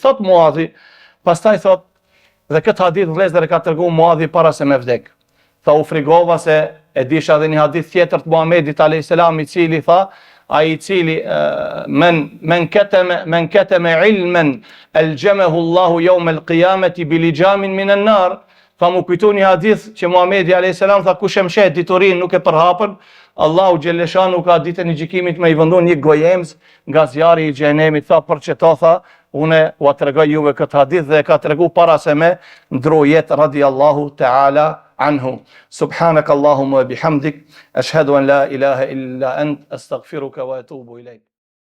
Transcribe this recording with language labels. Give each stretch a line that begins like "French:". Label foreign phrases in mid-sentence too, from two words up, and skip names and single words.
Albanian: Thot Muadhi, pastaj thot, dhe këtë hadith vëllezër e ka treguar Muadhi para se me vdek. Tha u frigova se e disha edhe një hadith tjetër të Muhamedit
Arabic: عليه السلام
Albanian: I cili tha, ai I cili
Arabic: من كتم علما ألجمه الله يوم القيامة بلجام من النار.
Albanian: Tha mu kujtu një hadith që Muhamedi
Arabic: عليه السلام
Albanian: tha, kush e mshet diturin nuk e përhapën, Allahu
Arabic: جل شأنه
Albanian: ka ditën e gjykimit me I vendon një gojemz nga zjarri I xhenemit. Tha për çeto, tha, unë ua tregoj juve këtë hadith dhe ka tregu para se me ndro jetë
Arabic: رضي الله تعالى عنه. سبحانك اللهم وبحمدك أشهد أن لا إله إلا أنت أستغفرك وأتوب إليك.